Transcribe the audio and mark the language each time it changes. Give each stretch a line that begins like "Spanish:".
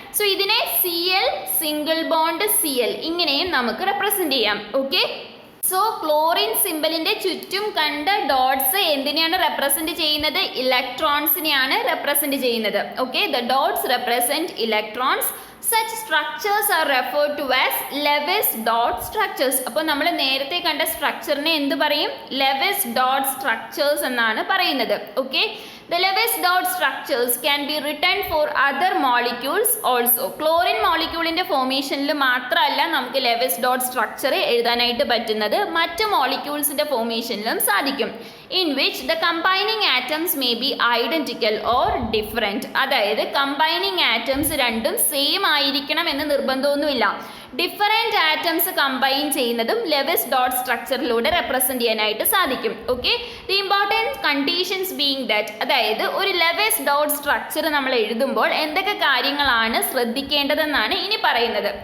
Malayalam: So ഇതിനെ Cl single bond Cl ഇങ്ങനെയും നമുക്ക് റെപ്രസെന്റ് ചെയ്യാം. ഓക്കെ, സോ ക്ലോറിൻ സിമ്പലിന്റെ ചുറ്റും കണ്ട ഡോട്ട്സ് എന്തിനെയാണ് റെപ്രസെന്റ് ചെയ്യുന്നത്? ഇലക്ട്രോൺസിനെയാണ് റെപ്രസെന്റ് ചെയ്യുന്നത്. Okay,
English: The dots represent electrons. Such structures are referred to as Lewis dot structures.
Malayalam: അപ്പോൾ നമ്മൾ നേരത്തെ കണ്ട സ്ട്രക്ചറിനെ എന്ത് പറയും? Lewis dot structures എന്നാണ് പറയുന്നത്.
English: Okay, the Lewis dot structures can be written for other molecules also.
Malayalam: Chlorine മോളിക്യൂളിന്റെ ഫോർമേഷനിൽ മാത്രമല്ല നമുക്ക് Lewis dot structure എഴുതാനായിട്ട് പറ്റുന്നത്, മറ്റ് മോളിക്യൂൾസിന്റെ ഫോർമേഷനിലും സാധിക്കും.
English: In which the combining atoms may be identical or different.
Malayalam: അതായത് കമ്പൈനിങ് ആറ്റംസ് രണ്ടും സെയിം ആയിരിക്കണം എന്ന് നിർബന്ധമൊന്നുമില്ല. ഡിഫറെൻറ്റ് ആറ്റംസ് കമ്പൈൻ ചെയ്യുന്നതും ലെവിസ് ഡോട്ട് സ്ട്രക്ചറിലൂടെ റെപ്രസെൻറ്റ് ചെയ്യാനായിട്ട് സാധിക്കും. Okay,
English: the important conditions being that,
Malayalam: അതായത് ഒരു ലെവിസ് ഡോട്ട് സ്ട്രക്ചർ നമ്മൾ എഴുതുമ്പോൾ എന്തൊക്കെ കാര്യങ്ങളാണ് ശ്രദ്ധിക്കേണ്ടതെന്നാണ് ഇനി പറയുന്നത്.